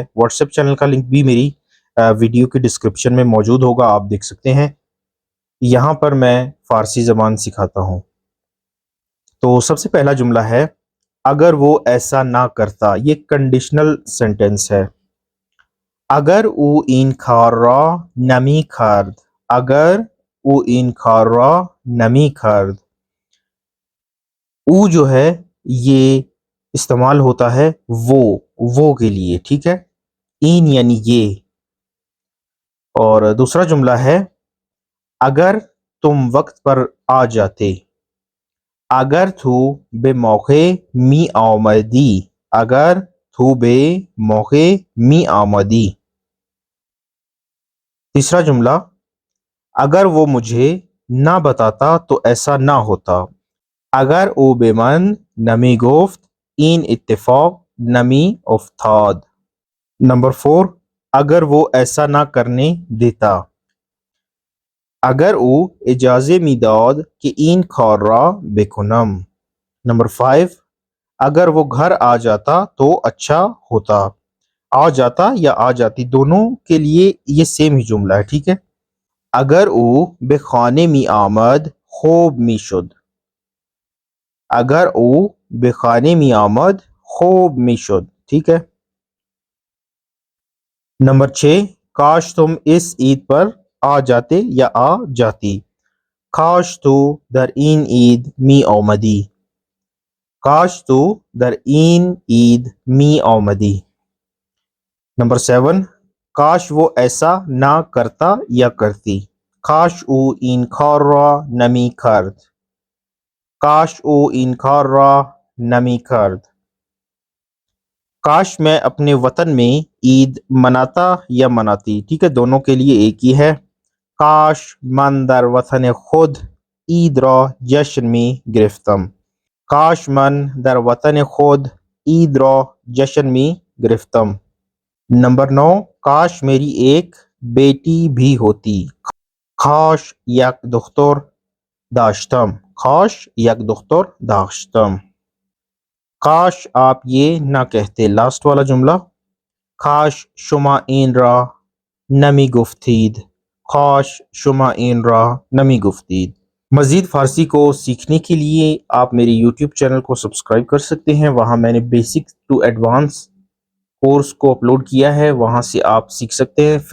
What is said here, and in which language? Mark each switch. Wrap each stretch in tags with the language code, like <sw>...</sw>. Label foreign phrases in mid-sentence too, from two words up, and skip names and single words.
<ur>واٹس ایپ چینل کا لنک بھی میری ویڈیو کی ڈسکرپشن میں موجود ہوگا، آپ دیکھ سکتے ہیں۔ یہاں پر میں فارسی زبان سکھاتا ہوں۔ تو سب سے پہلا جملہ ہے، اگر وہ ایسا نہ کرتا۔ یہ</ur> <en>conditional sentence</en> <ur>ہے۔</ur> <fa>اگر او این کار را نمی کرد، اگر او این کار را نمی کرد۔</fa> <ur>او جو ہے یہ استعمال ہوتا ہے وہ کے لیے، ٹھیک ہے، این یعنی یہ۔ اور دوسرا جملہ ہے، اگر تم وقت پر آ جاتے۔</ur> <fa>اگر تو به موقع می آمدی، اگر تو به موقع می آمدی۔</fa> <ur>تیسرا جملہ، اگر وہ مجھے نہ بتاتا تو ایسا نہ ہوتا۔</ur> <fa>اگر او به من نمی گفت این اتفاق نمی افتاد۔</fa> <ur>نمبر 4، اگر وہ ایسا نہ کرنے دیتا۔</ur> <fa>اگر او اجازه میداد که این کار را بکنم۔</fa> <ur>نمبر 5، اگر وہ گھر آ جاتا تو اچھا ہوتا۔ آ جاتا یا آ جاتی دونوں کے لیے یہ سیم ہی جملہ ہے، ٹھیک ہے۔</ur> <fa>اگر او به خانه می آمد خوب می شد۔ اگر او به خانه می آمد خوب می شد،</fa> <ur>ٹھیک ہے۔ نمبر 6، کاش تم اس عید پر آ جاتے یا آ جاتی۔</ur> <fa>کاش تو در این عید می آمدی۔ کاش تو در این عید می آمدی۔</fa> <ur>نمبر 7، کاش وہ ایسا نہ کرتا یا کرتی۔</ur> <fa>کاش او این کار را نمی کرد۔ کاش او این کار را نمی کرد۔</fa> <ur>کاش میں اپنے وطن میں عید مناتا یا مناتی، ٹھیک ہے، دونوں کے لیے ایک ہی ہے۔</ur> <fa>کاش من در وطن خود عید را جشن می گرفتم۔ کاش من در وطن خود عید را جشن می گرفتم۔</fa> <ur>نمبر 9، کاش میری ایک بیٹی بھی ہوتی۔</ur> <fa>کاش یک دختر داشتم۔ کاش یک دختر داشتم۔</fa> <ur>کاش آپ یہ نہ کہتے، لاسٹ والا جملہ،</ur> <fa>کاش شما این را نمی گفتید۔ کاش شما این را نمی گفتید۔</fa> <ur>مزید فارسی کو سیکھنے کے لیے آپ میری یوٹیوب چینل کو سبسکرائب کر سکتے ہیں۔ وہاں میں نے</ur> <en>basic to advance course</en> <ur>کو اپلوڈ کیا ہے، وہاں سے آپ سیکھ سکتے ہیں فری میں۔</ur>